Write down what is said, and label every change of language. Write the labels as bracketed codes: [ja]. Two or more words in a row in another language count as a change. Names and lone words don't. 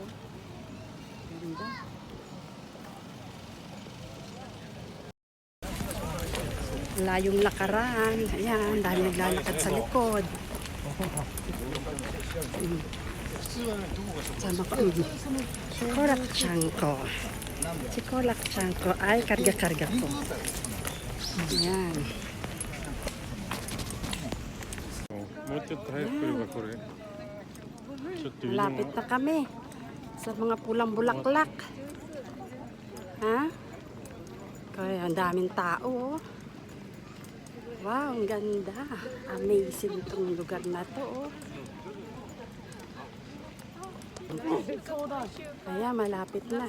[tl] Ganda. Layong lakaran. Ayan, dahil naglalakad sa likod. Sama ko. Chikorak-chan ko. Ay, karga-karga ko. Ayan. [ja] もうちょっと早く来ればこれちょっと見 [tl] Lapit na kami sa mga pulang bulaklak. Ha? Kaya ang daming tao. Oh. Wow, ang ganda. Amazing itong lugar na to. Oh. Kaya malapit na.